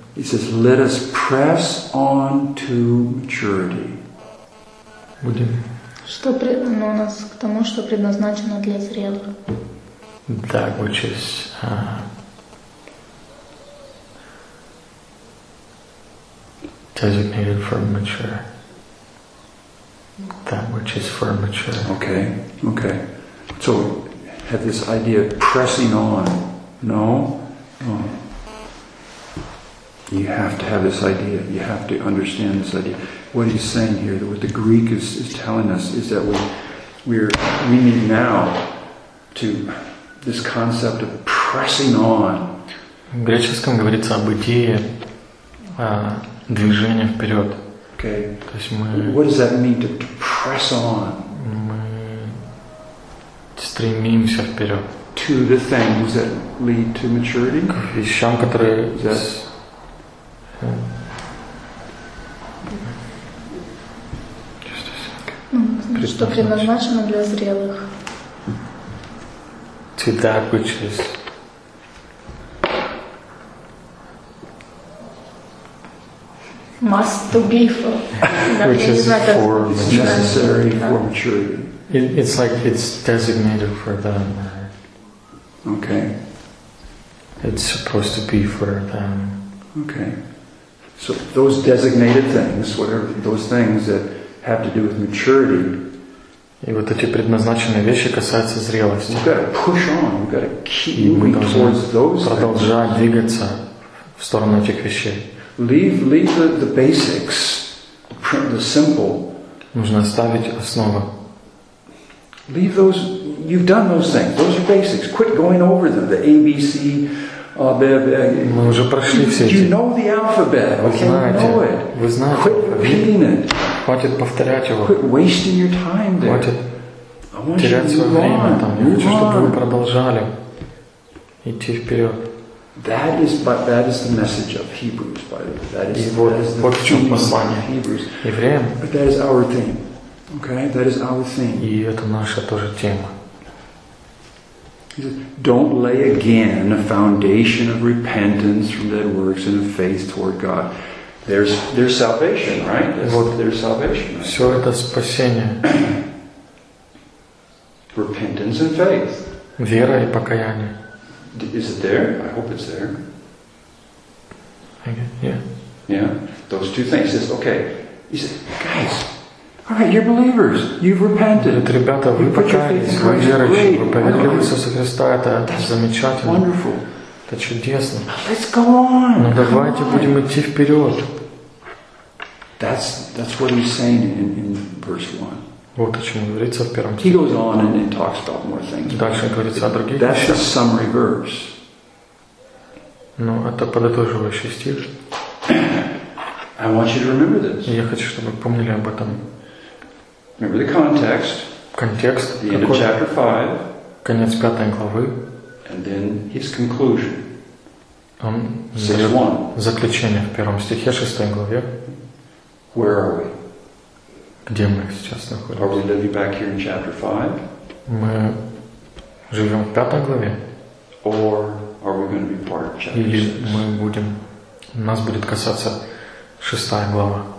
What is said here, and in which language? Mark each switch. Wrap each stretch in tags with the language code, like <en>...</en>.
<en>He says, "Let us press on to maturity."</en> <ru>Будем. Что предназначено нас к тому, что предназначено для зрелых. Так,</ru> <en>which is. Designated for mature. That which is for mature. Okay. So, had this idea of pressing on. No? Oh. You have to have this idea. You have to understand this idea. What he's saying here, that what the Greek is telling us, is that we need now to this concept of pressing on.</en> <ru>В греческом говорится об идее, движение вперед.</ru> <en>Okay.</en> <ru>То есть мы.</ru> <en>What does that mean to press on?</en> <ru>Мы стремимся вперед.</ru> <en>To the things that lead to maturity.</en> <ru>К вещам, которые.</ru> <en>Yes.</en> <ru>Что предназначено для зрелых.</ru> <en>To that which is. Must to be for. Which is for it's necessary for maturity. It's like it's designated for them. Okay. It's supposed to be for them. Okay. So those designated things, whatever those things that have to do with maturity.</en> <ru>И вот эти предназначенные вещи касаются зрелости.</ru> <en>We've got to push on. We've got to keep moving towards those.</en> <ru>Продолжать двигаться в сторону этих вещей.</ru> <en>Leave the basics, the simple.</en> <ru>Нужно оставить основу.</ru> <en>Leave those. You've done those things. Those are basics. Quit going over them. The A, B, C,</en> <ru>Мы уже прошли все эти.</ru> <en>You know the alphabet.</en> <ru>Вы знаете.</ru> <en>Quit repeating it.</en> <ru>Хватит повторять его.</ru> <en>Quit wasting your time there.</en> <ru>Хватит терять свое время там. Я хочу, чтобы вы продолжали идти вперед.</ru> <en>That is the message of Hebrews, by the way. That is the message of Hebrews.</en> <ru>Евреям.</ru> <en>But that is our theme. Okay? That is our theme.</en> <ru>И это наша тоже тема.</ru> <en>He says, don't lay again a foundation of repentance from dead works and of faith toward God. There's salvation, right?</en> <ru>Вот</ru> <en>there's salvation.</en> <ru>Все это спасение.</ru> <en>Repentance and faith.</en> <ru>Вера и покаяние.</ru> <en>Is it there? I hope it's there. Okay. Yeah. Yeah. Those two things. He says, okay. He says, guys, all right, you're believers. You've repented.</en> <ru>Ребята, вы покаялись, вы верующие, вы поверили в Иисуса Христа. Это замечательно.</ru> <en>Wonderful.</en> <ru>Это чудесно.</ru> <en>Let's go on.</en> <ru>Но давайте будем идти вперед.</ru> <en>That's what he's saying in verse 1.</en> <ru>Вот о чем говорится в первом.</ru> <en>He goes on and talks about more things.</en> <ru>Дальше говорится о других.</ru> <en>That's a summary verse.</en> <ru>Ну, это подытоживающий стих.</ru> <en>I want you to remember this.</en> <ru>Я хочу, чтобы вы помнили об этом.</ru> <en>Remember the context.</en> <ru>Контекст.</ru> <en>The end of chapter 5.</en> <ru>Конец пятой главы.</ru> <en>And then his conclusion.</en> <ru>Он дает заключение в первом стихе шестой главе.</ru> <en>Where are we?</en> <ru>Где мы сейчас находимся?</ru> <en>Are we living back here in chapter 5?</en> <ru>Мы живем в пятой главе.</ru> <en>Or are we going to be part of chapter 6?</en> <ru>Или мы будем, нас будет касаться шестая глава.</ru>